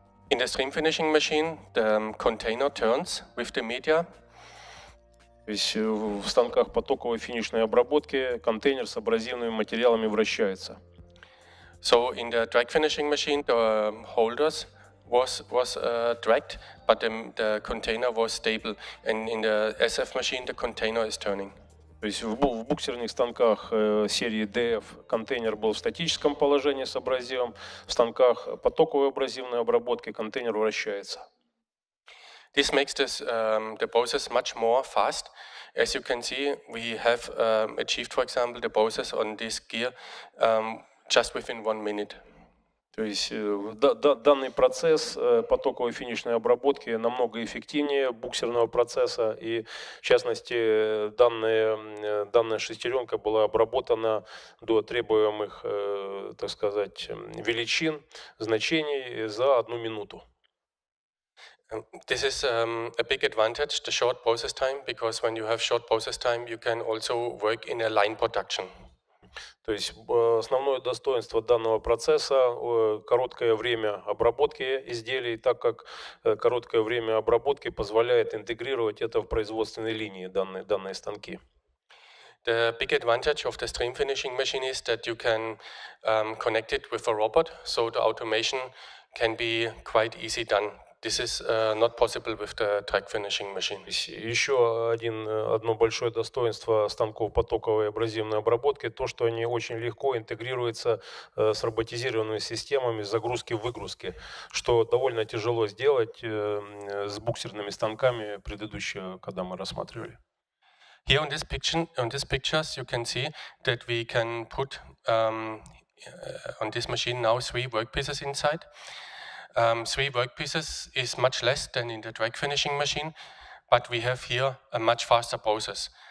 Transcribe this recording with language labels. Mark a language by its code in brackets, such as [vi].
[en] In the stream finishing machine, the container turns with the media. [ru] То есть в станках потоковой финишной обработки контейнер с абразивными материалами вращается. [en] So in the drag finishing machine, the holders was dragged, but the container was stable. And in the SF machine, the container is turning. [ru] То есть в буксерных станках серии DF контейнер был в статическом положении с абразивом, в станках потоковой абразивной обработки контейнер вращается. [en] This makes the process much more fast. As you can see, we have achieved, for example, the process on this gear just within 1 minute. [ru] То есть данный процесс потоковой финишной обработки намного эффективнее буксерного процесса, и в частности данная шестеренка была обработана до требуемых, так сказать, величин, значений за 1 минуту. [en] This is a big advantage, the short process time, because when you have short process time, you can also work in a line production. [ru] То есть основное достоинство данного процесса – короткое время обработки изделий, так как короткое время обработки позволяет интегрировать это в производственной линии, данные станки. [en] The big advantage of the stream finishing machine is that you can connect it with a robot, so the automation can be quite easy done. This is not possible with the track finishing machine. [ru] Еще одно большое достоинство станков потоковой абразивной обработки – то, что они очень легко интегрируются с роботизированными системами загрузки-выгрузки, что довольно тяжело сделать с буксерными станками предыдущего, когда мы рассматривали. [en] Here on these pictures, you can see that we can put on this machine now 3 workpieces inside. 3 workpieces is much less than in the drag finishing machine, but we have here a much faster process.